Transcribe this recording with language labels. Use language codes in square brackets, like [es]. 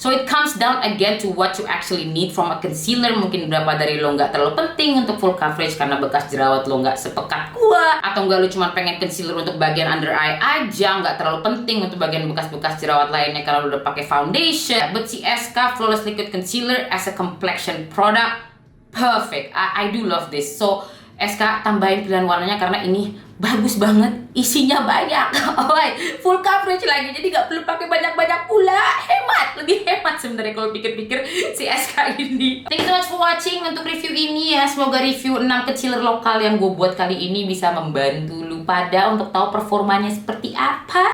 [en] So it comes down again to what you actually need from a concealer. [id] Mungkin berapa dari lo nggak terlalu penting untuk full coverage karena bekas jerawat lo nggak sepekat gua, atau nggak lo cuma pengen concealer untuk bagian under eye aja, nggak terlalu penting untuk bagian bekas-bekas jerawat lainnya karena lo udah pakai foundation. [en] But si SK Flawless Liquid Concealer as a complexion product, perfect. I do love this. [id] So SK tambahin pilihan warnanya karena ini bagus banget, isinya banyak. Alright, full coverage lagi, jadi nggak perlu pakai banyak-banyak pula. Hemat, lebih hemat sebenarnya kalau pikir-pikir si SK ini. [en] Thank you so much for watching [id] untuk review ini ya. Semoga review 6 concealer lokal yang gue buat kali ini bisa membantu lu pada untuk tahu performanya seperti apa.